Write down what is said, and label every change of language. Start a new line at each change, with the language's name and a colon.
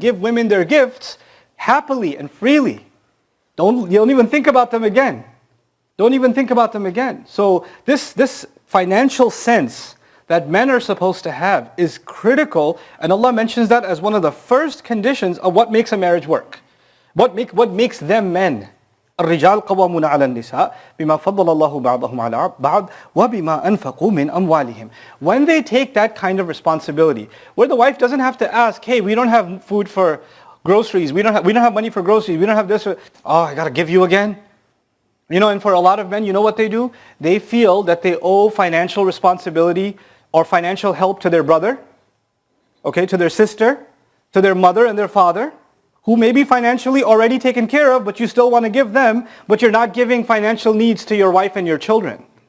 English: Give women their gifts happily and freely. You don't even think about them again. Don't even think about them again. So this financial sense that men are supposed to have is critical, and Allah mentions that as one of the first conditions of what makes a marriage work. What makes them men.
Arabic: الرجال قوامون على النساء بما فضل الله بعضهم على بعض وبما أنفقوا من أموالهم.
English: When they take that kind of responsibility, where the wife doesn't have to ask, hey, we don't have food for groceries, we don't have money for groceries, we don't have this, I got to give you again. And for a lot of men, you know what they do? They feel that they owe financial responsibility or financial help to their brother, to their sister, to their mother and their father, who may be financially already taken care of, but you still want to give them, but you're not giving financial needs to your wife and your children.